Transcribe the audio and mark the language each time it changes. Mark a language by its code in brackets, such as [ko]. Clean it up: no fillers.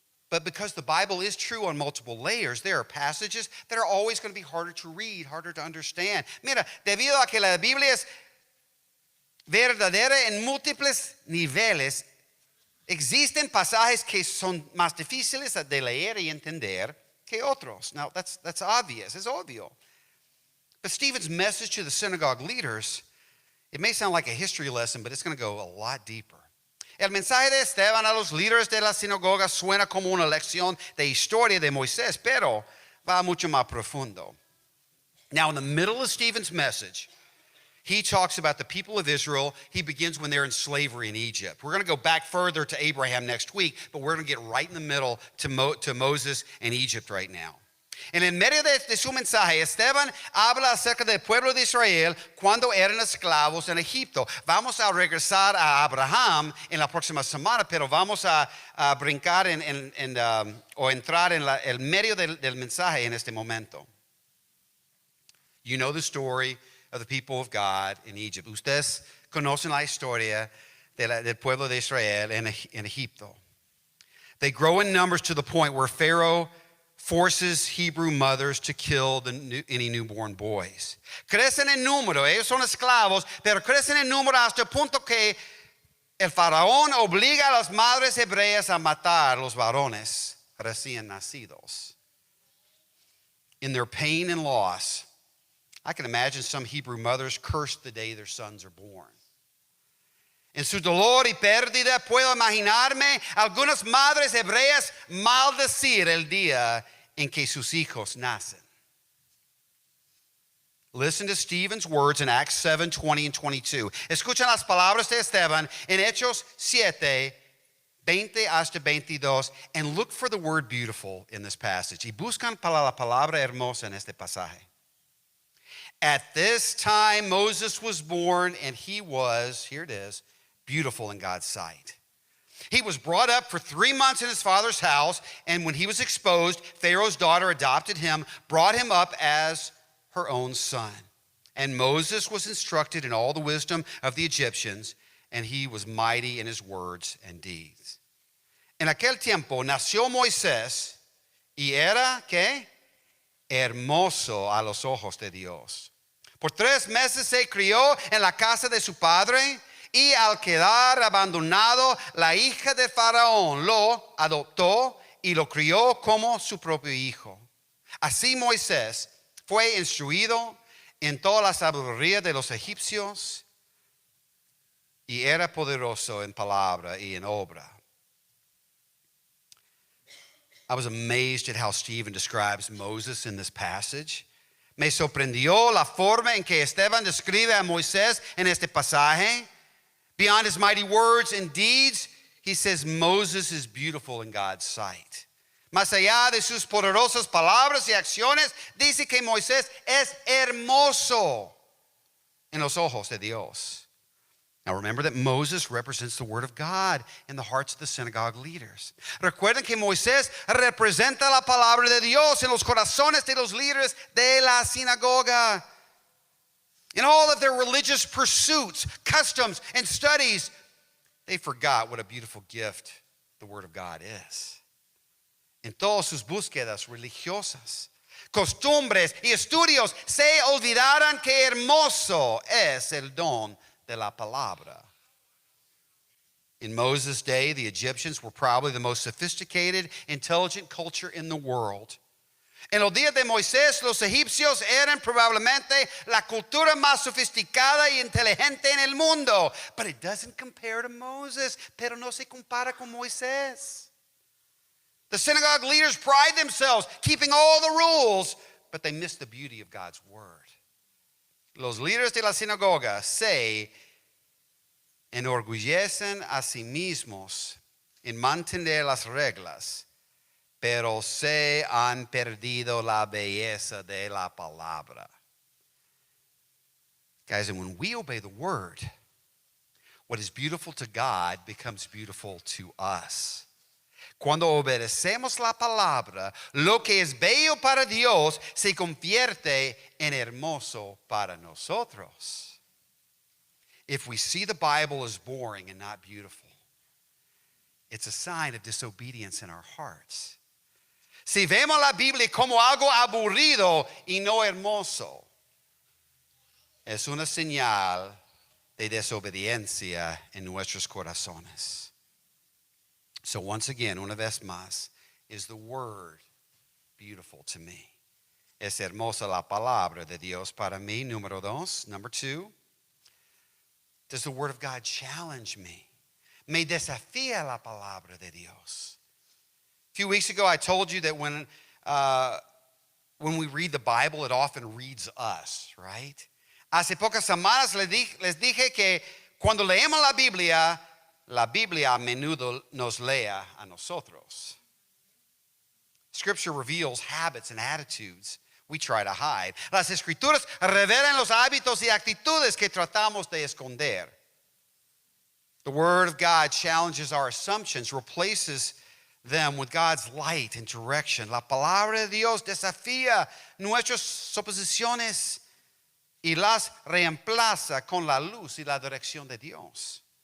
[en] But because the Bible is true on multiple layers, there are passages that are always going to be harder to read, harder to understand. [es] Mira, debido a que la Biblia es verdadera en múltiples niveles, existen pasajes que son más difíciles de leer y entender que otros. [en] Now, that's obvious. It's obvio. But Stephen's message to the synagogue leaders, it may sound like a history lesson, but it's going to go a lot deeper. [es] El mensaje de Esteban a los líderes de la sinagoga suena como una lección de historia de Moisés, pero va mucho más profundo. [en] Now, in the middle of Stephen's message, he talks about the people of Israel. He begins when they're in slavery in Egypt. We're going to go back further to Abraham next week, but we're going to get right in the middle to Moses and Egypt right now. [es] En el medio de su mensaje, Esteban habla acerca del pueblo de Israel cuando eran esclavos en Egipto. Vamos a regresar a Abraham en la próxima semana, pero vamos a brincar o entrar en el medio del mensaje en este momento. [en] You know the story of the people of God in Egypt. [es] Ustedes conocen la historia del pueblo de Israel en Egipto. [en] They grow in numbers to the point where Pharaoh forces Hebrew mothers to kill any newborn boys. [es] Crecen en número, ellos son esclavos, pero crecen en número hasta el punto que el faraón obliga a las madres hebreas a matar a los varones recién nacidos. [en] In their pain and loss, I can imagine some Hebrew mothers curse the day their sons are born. [es] En su dolor y pérdida puedo imaginarme algunas madres hebreas maldecir el día en que sus hijos nacen. [en] Listen to Stephen's words in Acts 7, 20 and 22. [es] Escuchan las palabras de Esteban en Hechos 7, 20 hasta 22, [en] and look for the word beautiful in this passage. [es] Y buscan para la palabra hermosa en este pasaje. [en] At this time Moses was born, and he was, here it is, beautiful in God's sight. He was brought up for 3 months in his father's house, and when he was exposed, Pharaoh's daughter adopted him, brought him up as her own son. And Moses was instructed in all the wisdom of the Egyptians, and he was mighty in his words and deeds. [es] En aquel tiempo nació Moisés, y era, ¿qué? Hermoso a los ojos de Dios. Por 3 meses se crió en la casa de su padre, y al quedar abandonado, la hija de Faraón lo adoptó y lo crió como su propio hijo. Así Moisés fue instruido en toda la sabiduría de los egipcios y era poderoso en palabra y en obra. [en] I was amazed at how Stephen describes Moses in this passage. [es] Me sorprendió la forma en que Esteban describe a Moisés en este pasaje. [en] Beyond his mighty words and deeds, he says Moses is beautiful in God's sight. [es] Más allá de sus poderosas palabras y acciones, dice que Moisés es hermoso en los ojos de Dios. [en] Now remember that Moses represents the word of God in the hearts of the synagogue leaders. [es] Recuerden que Moisés representa la palabra de Dios en los corazones de los líderes de la sinagoga. [en] In all of their religious pursuits, customs, and studies, they forgot what a beautiful gift the Word of God is. [es] En todas sus búsquedas religiosas, costumbres y estudios, se olvidaron que hermoso es el don de la palabra. [en] In Moses' day, the Egyptians were probably the most sophisticated, intelligent culture in the world. [es] En los días de Moisés, los egipcios eran probablemente la cultura más sofisticada y inteligente en el mundo. [en] But it doesn't compare to Moses. [es] Pero no se compara con Moisés. [en] The synagogue leaders pride themselves keeping all the rules, but they miss the beauty of God's word. [es] Los líderes de la sinagoga se enorgullecen a sí mismos en mantener las reglas, pero se han perdido la belleza de la palabra. [en] Guys, and when we obey the word, what is beautiful to God becomes beautiful to us. [es] Cuando obedecemos la palabra, lo que es bello para Dios se convierte en hermoso para nosotros. [en] If we see the Bible as boring and not beautiful, it's a sign of disobedience in our hearts. [es] Si vemos la Biblia como algo aburrido y no hermoso, es una señal de desobediencia en nuestros corazones. [en] So once again, [es] una vez más, [en] is the word beautiful to me? [es] Es hermosa la palabra de Dios para mí. Número dos. [en] Number two, does the word of God challenge me? [es] Me desafía la palabra de Dios. [en] A few weeks ago, I told you that when we read the Bible, it often reads us, right? [es] Hace pocas semanas les dije que cuando leemos la Biblia a menudo nos lea a nosotros. [en] Scripture reveals habits and attitudes we try to hide. [es] Las escrituras revelan los hábitos y actitudes que tratamos de esconder. [en] The Word of God challenges our assumptions, replaces them with God's light and direction. [es] La palabra de Dios desafía nuestras suposiciones y las reemplaza con la luz y la dirección de Dios.